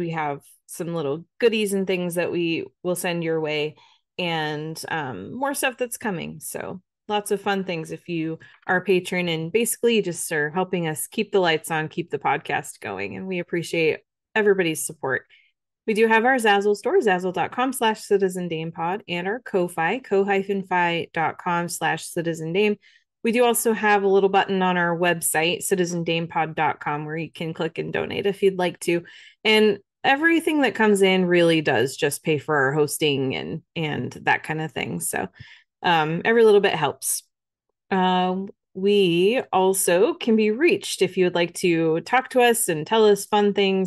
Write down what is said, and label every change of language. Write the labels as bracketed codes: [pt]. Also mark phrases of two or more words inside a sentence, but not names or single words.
[en] We have some little goodies and things that we will send your way, and more stuff that's coming. So lots of fun things if you are a patron, and basically you just are helping us keep the lights on, keep the podcast going. And we appreciate everybody's support. We do have our Zazzle store, zazzle.com/citizendamepod, and our Ko-Fi, ko-fi.com/citizendame. We do also have a little button on our website, citizendamepod.com, where you can click and donate if you'd like to. And everything that comes in really does just pay for our hosting and that kind of thing. So every little bit helps. We also can be reached if you would like to talk to us and tell us fun things.